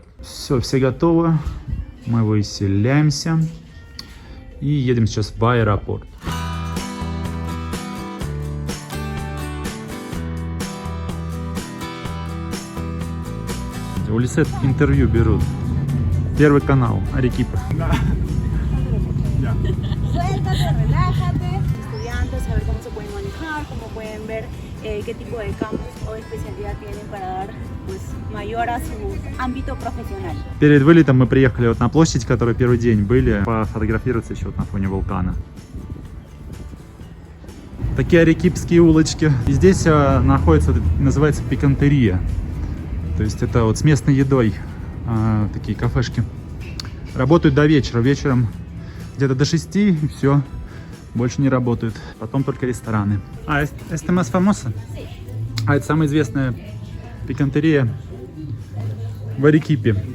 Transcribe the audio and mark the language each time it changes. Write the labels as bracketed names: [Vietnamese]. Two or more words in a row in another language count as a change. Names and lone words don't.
[Russian] Все готово. Мы выселяемся. И едем сейчас в аэропорт. У Лисет интервью берут. Первый канал, Арекипа. [Spanish] Suéltate, relájate. Estudiantes, saber cómo se pueden manejar, cómo pueden ver qué tipo de campus o especialidad tienen para dar pues, mayor a su ámbito profesional. [Russian] Перед вылетом мы приехали вот на площадь, которой первый день были, пофотографироваться еще вот на фоне вулкана. Такие арекипские улочки. И здесь находится, называется пикантерия. То есть это вот с местной едой такие кафешки. Работают до вечера. Вечером где-то до 6 и все. Больше не работают. Потом только рестораны. Это [Spanish] más famosa? [Russian] Это самая известная пикантерия в Арекипе.